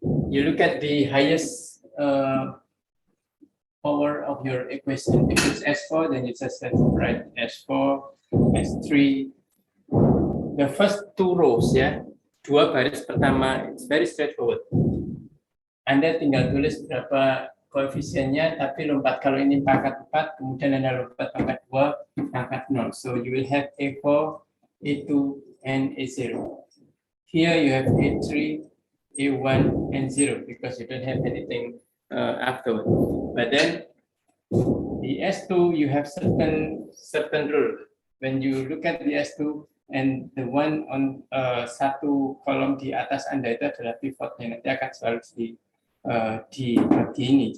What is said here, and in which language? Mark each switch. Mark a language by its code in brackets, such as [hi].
[en] You look at the highest power of your equation. If it's S4, then it's S4, right? S4, S3. The first two rows, ya, [id] dua baris pertama, [en] it's very straightforward. [id] Anda tinggal tulis berapa koefisiennya, tapi lompat kalau ini pangkat 4, kemudian Anda lompat pangkat 2, pangkat 0. [en] So you will have A4, A2, and A0. Here you have A3, A1, and 0 because you don't have anything afterward. But then the S2 you have certain rule. When you look at the S2 and the one on [id] satu kolom di atas Anda itu adalah pivotnya, nanti akan selalu dibagi ini.